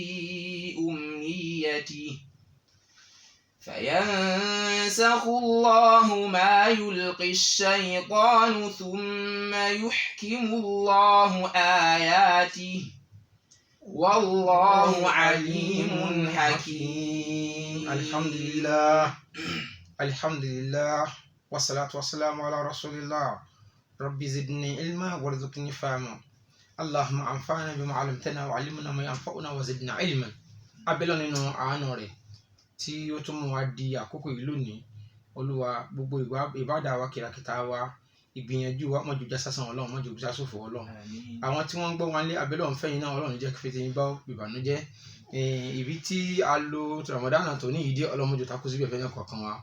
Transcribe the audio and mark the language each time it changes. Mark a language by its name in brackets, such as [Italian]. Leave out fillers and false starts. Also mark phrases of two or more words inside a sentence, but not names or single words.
[Arabic] أمنيته فينسخ الله ما يلقي الشيطان ثم يحكم الله آياته والله عليم حكيم. الحمد لله والصلاة والسلام على رسول الله. ربي زدني علما وارزقني فهما. اللهم انفعنا بما علمتنا وعلمنا ما ينفعنا وزدنا علما. [Yoruba] abẹ́lọ́ nínú àánú rẹ̀ tí ó tún mú wa di àkókò yìí lónìí. Olúwa, gbogbo ìbádà wa, kìràkìtà wa, ìgbìyànjú wa mọ́jú já sásán Ọlọ́run, mọ́jú já sófò Ọlọ́run. Àwọn tí wọ́n ń gbọ́ wọn lé abẹ́lọ́ ń fẹ́yìn náà Ọlọ́run jẹ́ kí fètè yín bá ìbànújẹ́. Ibi tí a lo Ramadan tó ní ìdí ọlọ́mọdé takú síbẹ̀ fẹ́ yẹn kọ̀ọ̀kan wa.